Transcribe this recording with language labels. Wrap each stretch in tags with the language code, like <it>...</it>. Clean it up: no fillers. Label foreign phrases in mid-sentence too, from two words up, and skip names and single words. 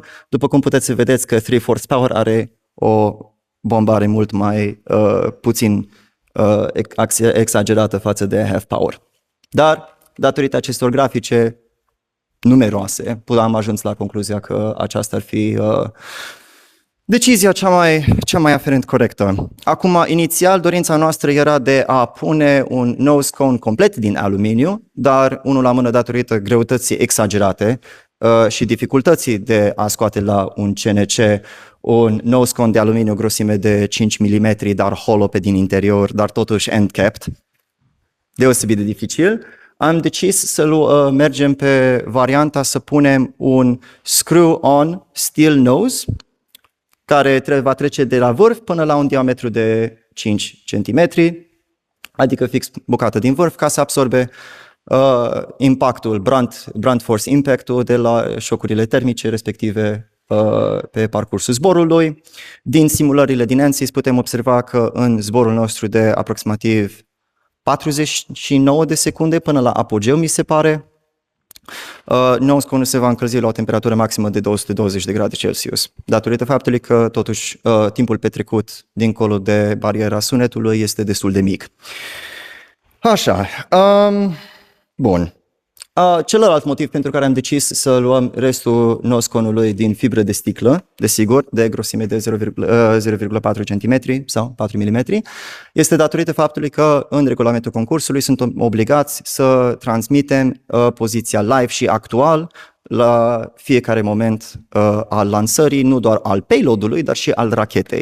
<ro>După cum puteți să vedeți că 3/4 power are o bombare mult mai puțin exagerată față de</ro> <en>half power.</en> <ro>Dar, datorită acestor grafice numeroase, am ajuns la concluzia că aceasta ar fi Decizia cea mai aferent corectă. Acum, inițial, dorința noastră era de a pune un</ro> <en>nose cone</en> <ro>complet din aluminiu, dar unul la mână datorită greutății exagerate și dificultății de a scoate la un CNC un</ro> <en>nose cone</en> <ro>de aluminiu grosime de 5 mm, dar hollow pe din interior, dar totuși end-capped, deosebit de dificil, am decis să mergem pe varianta să punem un</ro> <en>screw-on steel nose,</en> <ro>care va trece de la vârf până la un diametru de 5 cm, adică fix bucată din vârf, ca să absorbe impactul,</ro> <en>brunt force impact-</en> <ro>ul de la șocurile termice respective pe parcursul zborului. Din simulările din ANSYS putem observa că în zborul nostru de aproximativ 49 de secunde până la apogeu, mi se pare,</ro> <en>nose cone</en> <ro>se va încălzi la o temperatură maximă de 220 de grade Celsius, datorită faptului că totuși timpul petrecut dincolo de bariera sunetului este destul de mic. Așa, bun. Celălalt motiv pentru care am decis să luăm restul</ro> <en>nose cone-</en> <ro>ului din fibră de sticlă, desigur, de grosime de 0,4 cm sau 4 mm, este datorită faptului că în regulamentul concursului suntem obligați să transmitem poziția live și actual la fiecare moment al lansării, nu doar al payload-ului, dar și al rachetei.</ro>